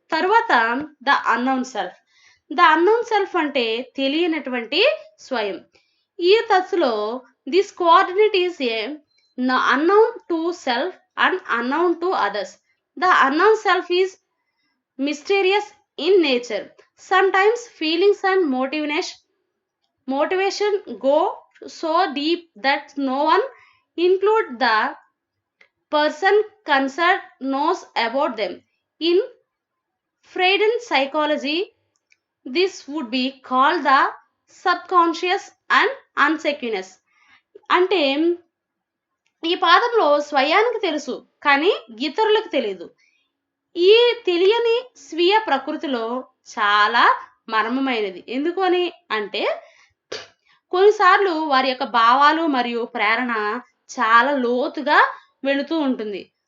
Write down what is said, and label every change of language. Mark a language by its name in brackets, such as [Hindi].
[Telugu] తరువాత the unknown self. The unknown self అంటే తెలియనటువంటి స్వయం. ఈ దశలో [English] This coordinate is a unknown to self and unknown to others. The unknown self is mysterious in nature. Sometimes feelings and motivation go so deep that no one, include the person concerned, knows about them. In Freudian psychology, this would be called the subconscious and unconscious. [Telugu] అంటే ఈ పాదంలో స్వయానికి తెలుసు, కానీ ఇతరులకు తెలియదు. ఈ తెలియని స్వీయ ప్రకృతిలో చాలా మర్మమైనది. ఎందుకని అంటే కొన్నిసార్లు వారి యొక్క భావాలు మరియు ప్రేరణ చాలా లోతుగా వెళుతూ ఉంటుంది.